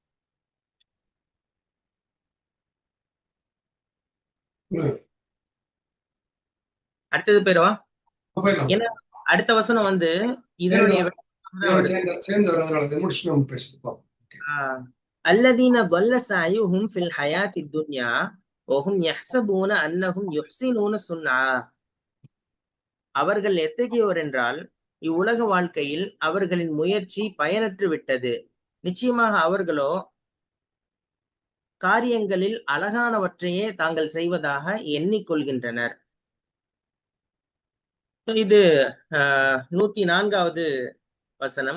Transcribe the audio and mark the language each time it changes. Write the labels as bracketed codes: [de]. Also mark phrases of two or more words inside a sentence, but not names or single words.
[ta] அடுத்தது போயிடுவா. ஏன்னா அடுத்த வசனம் இதனுடைய [ar] அல்லதீன ضل سعيهم في الحياة الدنيا وهم يحسبون أنهم يحسنون صنعا. [ta] அவர்கள் எத்தகையோர் என்றால், இவ்வுலக வாழ்க்கையில் அவர்களின் முயற்சி பயனற்று விட்டது, நிச்சயமாக அவர்களோ காரியங்களில் அழகானவற்றையே தாங்கள் செய்வதாக எண்ணிக்கொள்கின்றனர். இது 104வது வசனம்.